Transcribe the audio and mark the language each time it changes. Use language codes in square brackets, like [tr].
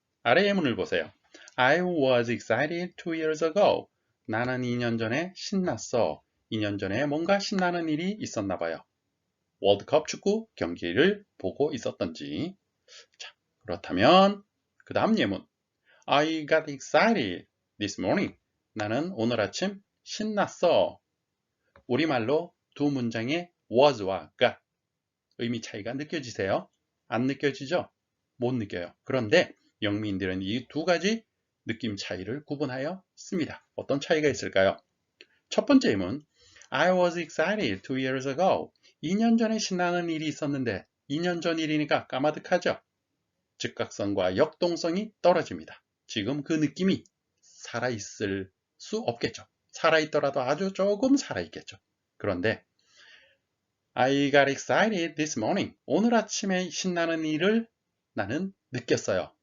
[ko] 아래의 문을 보세요. [en] I was excited 2 years ago. [ko] 나는 2년 전에 신났어. 2년 전에 뭔가 신나는 일이 있었나 봐요. 월드컵 축구 경기를 보고 있었던지. 자, 그렇다면 그 다음 예문. [en] I got excited this morning. [ko] 나는 오늘 아침 신났어. 우리말로 두 문장의 was와 got 의미 차이가 느껴지세요? 안 느껴지죠? 못 느껴요. 그런데 영미인들은 이 두 가지 느낌 차이를 구분하여 씁니다. 어떤 차이가 있을까요? 첫 번째 예문 [en] I was excited 2 years ago. [ko] 2년 전에 신나는 일이 있었는데 2년 전 일이니까 까마득하죠? 즉각성과 역동성이 떨어집니다. 지금 그 느낌이 살아있을 수 없겠죠. 살아있더라도 아주 조금 살아있겠죠. 그런데 [en] I got excited this morning. [ko] 오늘 아침에 신나는 일을 나는 느꼈어요.